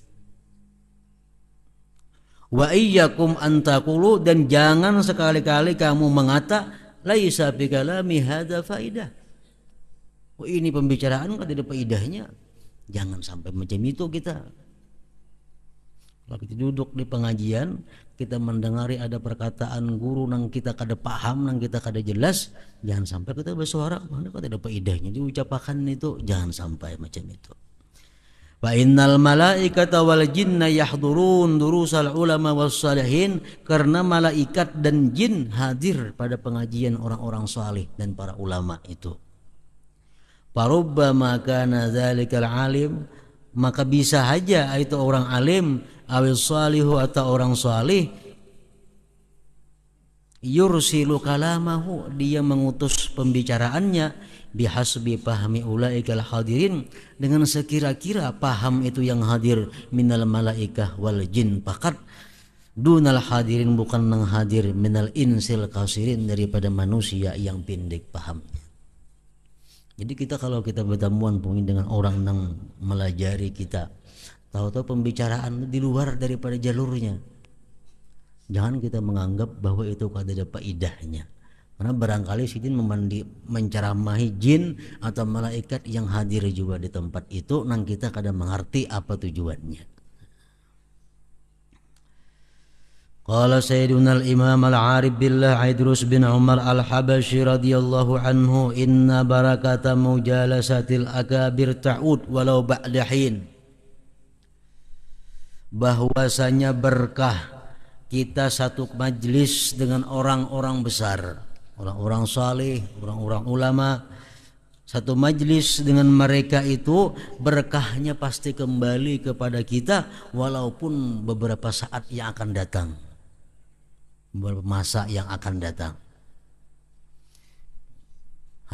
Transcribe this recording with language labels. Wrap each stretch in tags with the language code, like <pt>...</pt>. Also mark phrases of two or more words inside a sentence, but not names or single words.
<ar>وإياكم أن تقولوا,</ar> <id>dan jangan sekali-kali kamu mengata</id> <ar>ليس بكلامي هذا فائدة.</ar> <id>Oh, ini pembicaraan kan tidak faidahnya. Jangan sampai macam itu kita. Kalau kita duduk di pengajian, kita mendengari ada perkataan guru nang kita kada paham, nang kita kada jelas, jangan sampai kita bersuara, mana kok tidak faedahnya diucapkan itu, jangan sampai macam itu.</id> <ar>فإن الملائكة والجن يحضرون دروس العلماء والصالحين,</ar> <id>karena malaikat dan jin hadir pada pengajian orang-orang salih dan para ulama itu.</id> <ar>فربما كان ذلك العالم,</ar> <id>maka bisa saja itu orang alim,</id> <ar>أو الصالح</ar> <id>atau orang salih,</id> <ar>يرسل كلامه,</ar> <id>dia mengutus pembicaraannya,</id> <ar>بحسب فهم أولئك الحاضرين,</ar> <id>dengan sekira-kira paham itu yang hadir,</id> <ar>من الملائكة والجن فقط, دون الحاضرين,</ar> <id>bukan nang hadir,</id> <ar>من الإنس الكثيرين,</ar> <id>daripada manusia yang pendek pahamnya. Jadi kita kalau kita bertemuan dengan orang yang melajari kita, tahu-tahu pembicaraan di luar daripada jalurnya, jangan kita menganggap bahwa itu ada faedahnya. Karena barangkali sidin menceramahi jin atau malaikat yang hadir juga di tempat itu, nang kita kadang mengerti apa tujuannya.</id> <ar>قال سيدنا الإمام العارف بالله إدروس بن عمر الحبشي رضي الله عنه إن بركة مجالسة الأكابر تعود ولو بعد حين,</ar> <id>bahwasanya berkah kita satu majlis dengan orang-orang besar, orang-orang saleh, orang-orang ulama, satu majlis dengan mereka itu berkahnya pasti kembali kepada kita walaupun beberapa saat yang akan datang, beberapa masa yang akan datang.</id>